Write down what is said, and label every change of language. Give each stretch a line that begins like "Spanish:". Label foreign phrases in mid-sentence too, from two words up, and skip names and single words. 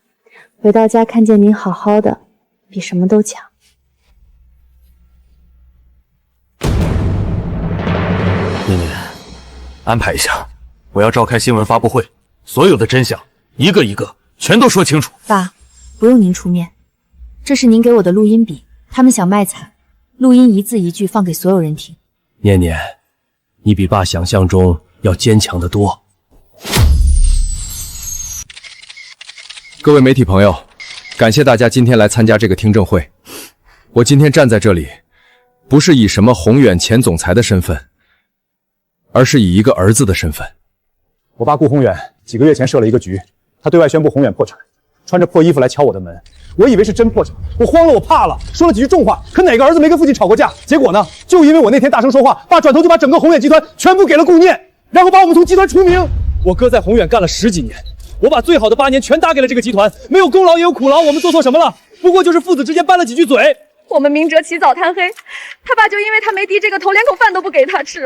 Chinese: 回到家看見您好好的，比什麼都強。念念，安排一下，我要召開新聞發布會，所有的真相一個一個全都說清楚。爸，不用您出面，這是您給我的錄音筆，他們想賣慘，錄音一字一句放給所有人聽。念念，你比爸想象中要堅強得多。各位媒體朋友，感謝大家今天來參加這個聽證會。我今天站在這裡，不是以什麼宏遠前總裁的身份，而是以一個兒子的身份。我爸顧宏遠幾個月前設了一個局， 他对外宣布宏远破产，穿着破衣服来敲我的门，我以为是真破产，我慌了，我怕了，说了几句重话。可哪个兒子沒跟父親吵過架？結果呢，就因為我那天大聲說話，爸轉頭就把整個宏遠集團全部給了顧念，然後把我們從集團除名。我哥在宏遠幹了10幾年，我把最好的8年全搭給了這個集團，沒有功勞也有苦勞，我們做錯什麼了？不過就是父子之間拌了幾句嘴。我們明哲起早貪黑，他爸就因為他沒低這個頭，連口飯都不給他吃了。